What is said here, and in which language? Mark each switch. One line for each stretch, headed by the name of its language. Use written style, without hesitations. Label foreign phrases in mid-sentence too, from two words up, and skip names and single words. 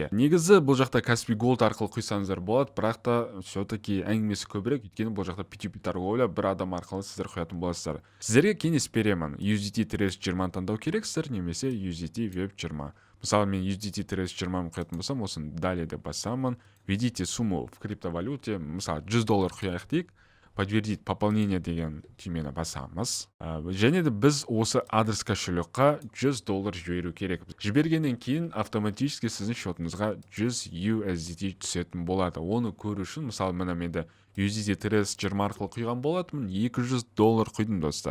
Kazakh: Негізі бұл жақта Каспий Голд арқылы құйсаңыздар болады, бірақ та все-таки әңгімесі көбірек, өйткені бұл жақта P2P торговля бір адам арқылы сіздер құятын боласыздар. Сіздерге кеңес беремін. USDT-20 таңдау керексіздер, немесе USDT Web 20. Мысалы, мен USDT-20 құятын болсам, осын далее деп басамын.
Russian: Введите сумму в криптовалюте,
Kazakh: мысалы $100 құяйық дейік,
Russian: подтвердить пополнение
Kazakh: деген түймені басамыз. Және де біз осы адрес кошелекқа $100 жіберу керек. Жібергеннен кейін автоматически сіздің шотыңызға 100 USDT түсетін болады. Оны көру үшін, мысалы, мына менде USDT-20 арқылы құйған болатымын, $200 құйдым, достар.